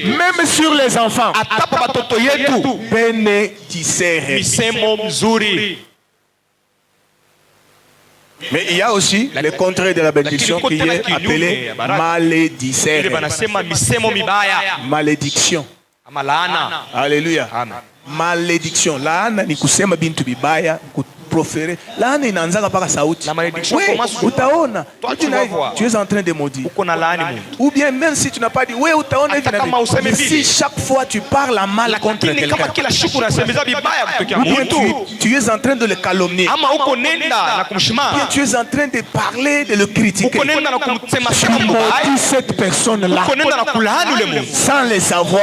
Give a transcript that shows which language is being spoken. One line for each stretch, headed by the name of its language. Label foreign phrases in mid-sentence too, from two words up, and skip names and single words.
French: Même sur les enfants. Bénédicere. Mais il y a aussi le contraire de la bénédiction qui est appelé malédicere. Malédiction. Alléluia. Malédiction.
Swahili: Laana ni kusema bintu bibaya, kuprofere. Laana inaanza paka sauti. Utaona.
French: Tu es en train de maudire. Ou bien même si tu n'as pas dit, ouais,
Swahili: utaona hivi na hivi.
French: Mais si chaque fois tu parles mal contre quelqu'un, ou bien tu es en train de le calomnier, ou bien tu es en train de parler, de le critiquer, tu maudis cette personne-là sans le savoir.